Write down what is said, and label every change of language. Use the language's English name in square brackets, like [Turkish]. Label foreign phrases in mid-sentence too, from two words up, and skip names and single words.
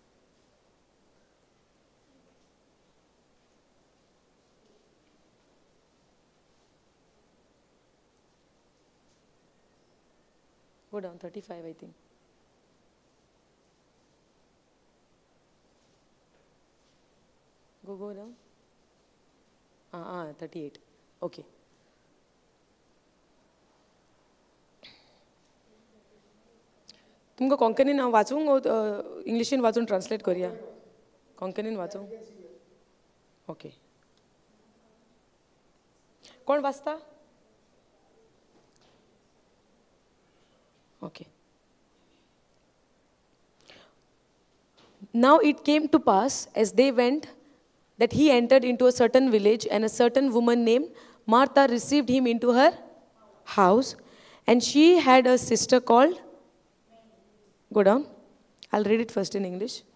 [English] go down 35 I think go down 38 okay [Konkani] तुमकां कोंकणीन हांव वाचूंक इंग्लिशीन वाचून ट्रान्सलेट करया कोंकणीन वाचूंक ओके कोण वाचता [English] ओके Now it came to pass as they went that he entered into a certain village and a certain woman named Martha received him into her house and she had a sister called go down I'll read it first in English